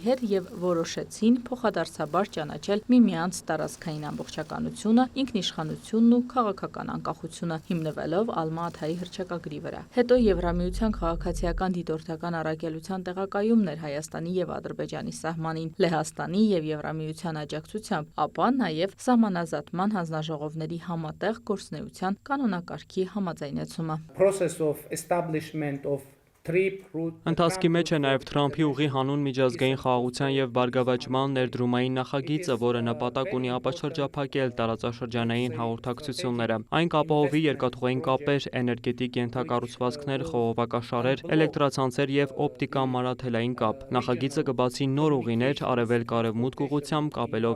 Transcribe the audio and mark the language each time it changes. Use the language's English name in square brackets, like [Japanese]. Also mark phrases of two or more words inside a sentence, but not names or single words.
[Armenian] հետ եւ որոշեցին փոխադարձաբար ճանաչել միմյանց տարածքային ամբողջականությունը, ինքնիշխանությունն ու քաղաքական անկախությունը, հիմնվելով Ալմա-Աթայի հռչակագրի վրա։ Հետո Եվրամիության քաղաքացիական դիտորդական առաքելության տեղակայումն էր Հայաստանի եւ Ադրբեջանի սահմանին, Լեհաստանի եւ Եվրամիության աջակցությամբ, ապա նաեւ սահմանազատման հանձնաժողովների համատեղ գործունեության կանոնակարգի համաձայնեցումը։ [English] process of establishment of [Armenian] Ընթացքի մեջ է նաև Թրամփի ուղի հանուն միջազգային խաղաղության եւ բարգավաճման ներդրումային նախագիծը, որը նպատակ ունի ապաշրջափակել տարածաշրջանային հաղորդակցությունները։ Այն կապահովի երկաթուղային կապեր, էներգետիկ ենթակառուցվածքներ, խողովակաշարեր, էլեկտրացանցեր եւ օպտիկա-մանրաթելային կապ։ Նախագիծը կբացի նոր ուղիներ արևելք-արևմուտք ուղղությամբ կապելով